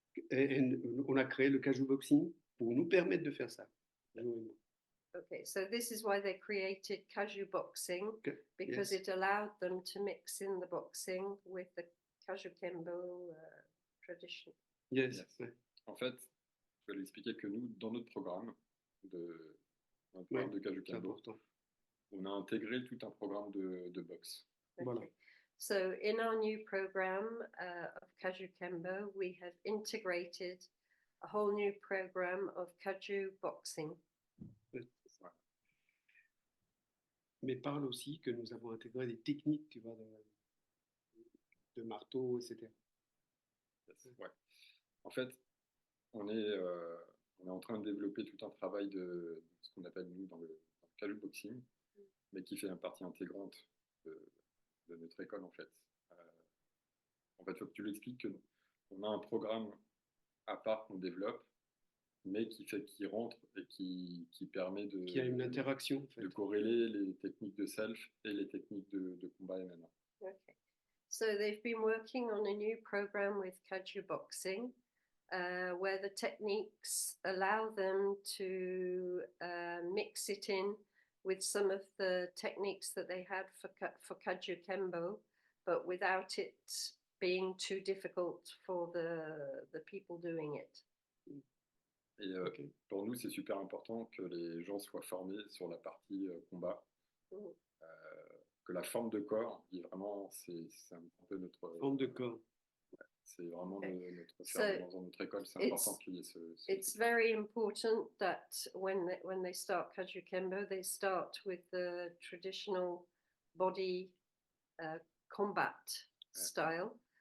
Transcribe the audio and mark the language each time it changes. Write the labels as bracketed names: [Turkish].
[French] Et on a créé le Kaju Boxing pour nous permettre de faire ça. [English] Okay, so this is why they created Kajuboxing, because yes. it allowed them to mix in the boxing with the Kajukenbo tradition. Yes. Yes. [French] Ouais. En fait, je vais l'expliquer que nous, dans notre programme de Kajukenbo, on a intégré tout un programme de boxe. [English] Okay. [French] Voilà. [English] So in our new program of Kajukenbo, we have integrated a whole new program of Kajuboxing. [French] Mais parle aussi que nous avons intégré des techniques, tu vois, de marteau, etc. Ouais. En fait, on est en train de développer tout un travail de ce qu'on appelle nous dans le Kajuboxing, mais qui fait une partie intégrante de notre école en fait. En fait, il faut que tu l'expliques qu'on a un programme à part qu'on développe, mais qui rentre et qui permet de... Qui a une interaction, en fait. De corréler les techniques de self et les techniques de combat MMA. [English] Okay. So they've been working on a new program with Kajuboxing, where the techniques allow them to mix it in with some of the techniques that they had for Kajukenbo, but without it being too difficult for the people doing it. [French] Et pour nous, c'est super important que les gens soient formés sur la partie combat. Que la forme de corps, vraiment, c'est un peu notre... Forme de corps. Ouais, c'est vraiment notre [English] So [French] dans notre école, c'est important qu'il y ait ce [English] it's very important that when they start Kajukenbo, they start with the traditional body combat style.